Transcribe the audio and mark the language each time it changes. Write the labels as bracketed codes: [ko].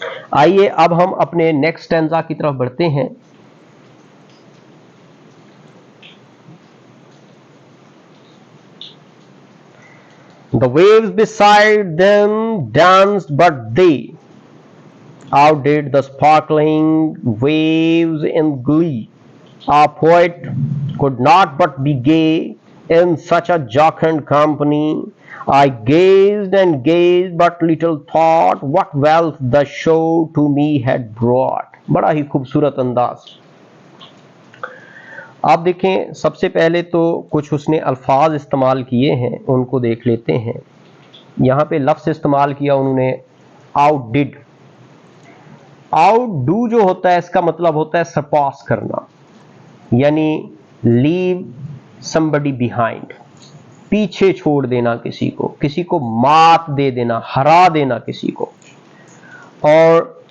[ur] آئیے اب ہم اپنے نیکسٹ اسٹینزا کی طرف بڑھتے ہیں۔ [en] The waves beside them danced, but they outdid the sparkling waves in glee. Our poet could not but be gay in such a jocund company. I gazed and gazed, but little thought what wealth the show to me had brought. [ur] بڑا ہی خوبصورت انداز۔ آپ دیکھیں، سب سے پہلے تو کچھ اس نے الفاظ استعمال کیے ہیں، ان کو دیکھ لیتے ہیں۔ یہاں پہ لفظ استعمال کیا انہوں نے آؤٹ ڈڈ۔ آؤٹ ڈو جو ہوتا ہے اس کا مطلب ہوتا ہے سرپاس کرنا، یعنی [en] leave somebody behind، [ur] پیچھے چھوڑ دینا کسی کو مات دے دینا، ہرا دینا کسی کو۔ اور